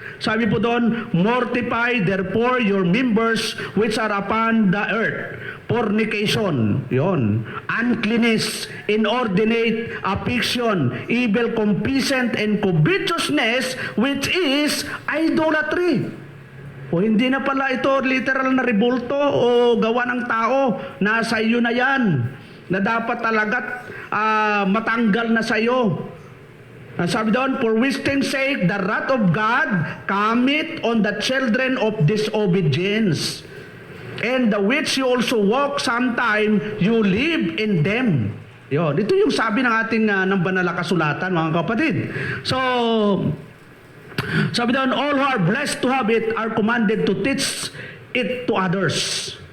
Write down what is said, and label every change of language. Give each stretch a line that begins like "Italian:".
Filipino: Sabi po doon,
English: mortify therefore your members which are upon the earth. Fornication, yon, uncleanness, inordinate affection, evil complacent, and covetousness, which is idolatry.
Filipino: O hindi na pala ito literal na rebulto o gawa ng tao. Nasa iyo na yan, na dapat talagat matanggal na sa iyo. Sabi doon,
English: for which things sake the wrath of God cometh on the children of disobedience, and the which you also walk sometime you live in them.
Filipino: Yun, ito yung sabi ng ating ng banal na kasulatan, mga kapatid. So, sabi doon,
English: all who are blessed to have it are commanded to teach it to others.